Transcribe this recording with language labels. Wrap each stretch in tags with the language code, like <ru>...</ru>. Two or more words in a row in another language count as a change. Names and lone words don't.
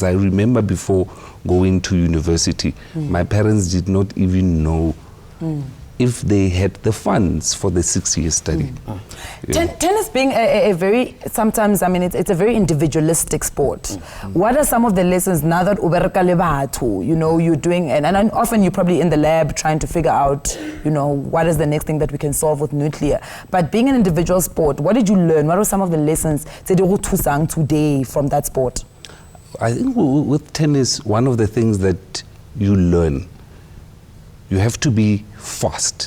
<en>I remember before going to university, my parents did not even know if they had the funds for the 6-year study. Tennis being a very, sometimes, I mean, it's a very individualistic sport. What are some of the lessons now that</en> <nso>ubereka le batho,</nso> <en>you know, you're doing, and often you're probably in the lab trying to figure out, you know, what is the next thing that we can solve with nuclear. But being an individual sport, what did you learn? What are some of the lessons today from that sport? I think with tennis, one of the things that you learn, you have to be fast.</en>